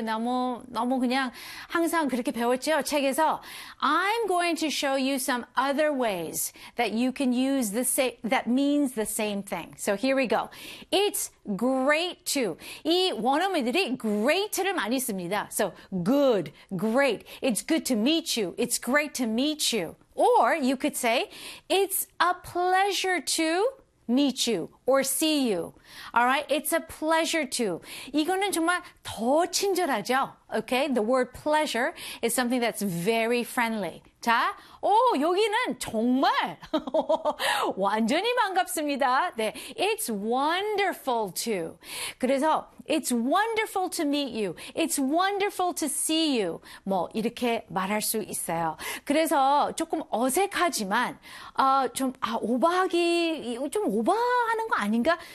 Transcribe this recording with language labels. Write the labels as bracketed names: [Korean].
[Korean] 너무 너무 그냥 항상 그렇게 배웠죠, 책에서. [English] I'm going to show you some other ways that you can use the same that means the same thing. So here we go. It's great to. [Korean] 이 원어민들이 great를 많이 씁니다. [English] So good, great. It's good to meet you. It's great to meet you. Or you could say, it's a pleasure to meet you or see you. All right, it's a pleasure to. [Korean] 이거는 정말 더 친절하죠? [English] Okay, the word pleasure is something that's very friendly. [Korean] 자, 오, 여기는 정말 완전히 반갑습니다. [English] 네, it's wonderful to. 그래서 it's wonderful to meet you. It's wonderful to see you. [Korean] 뭐 이렇게 말할 수 있어요. 그래서 조금 어색하지만 좀 오버하는 거 아닌가?